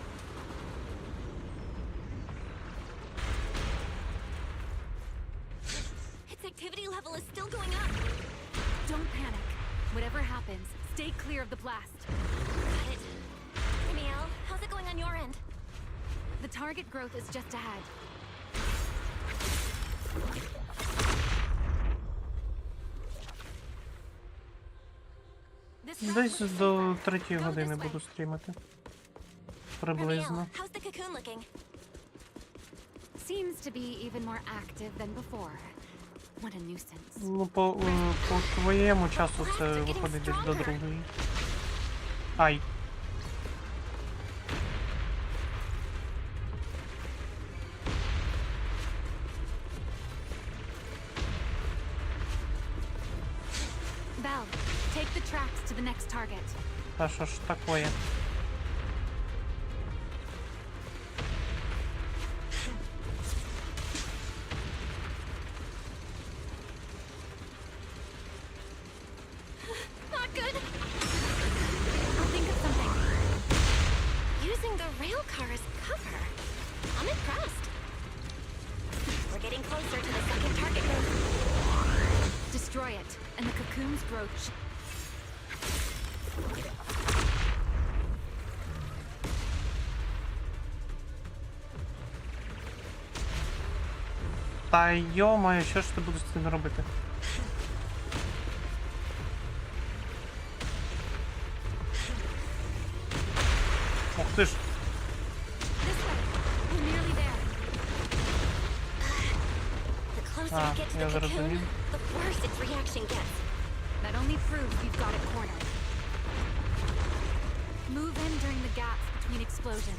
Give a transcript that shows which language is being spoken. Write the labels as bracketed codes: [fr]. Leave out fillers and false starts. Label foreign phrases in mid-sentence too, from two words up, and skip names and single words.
[en] Its activity level is still going up. Don't panic. Whatever happens, stay clear of the blast. Got it. Danielle, how's it going on your end? The target growth is just ahead. [uk] Десь до 3-ї години буду стрімити. Приблизно. [en] Danielle, how's the cocoon looking? Seems to be even more active than before. What a nuisance. [uk] Ну, по твоєму часу це виходить десь до 2-ї. Ай. [en] Val, take the tracks to the next target. [uk] Та що ж такое? [en] Not good! I'll think of something. Using the rail car as cover. I'm impressed. We're getting closer to the second target group. Destroy it, and the cocoon's growth. [uk] Та йо-моє, що ж ти будеш з цим робити? Ох ти ж. [en] This way. We're nearly there. The closer Ah, we get to [uk] я [en] the cocoon, [uk] зрозумів. [en] the worse its reaction gets. That only proves we've got it cornered. Move in during the gaps between explosions.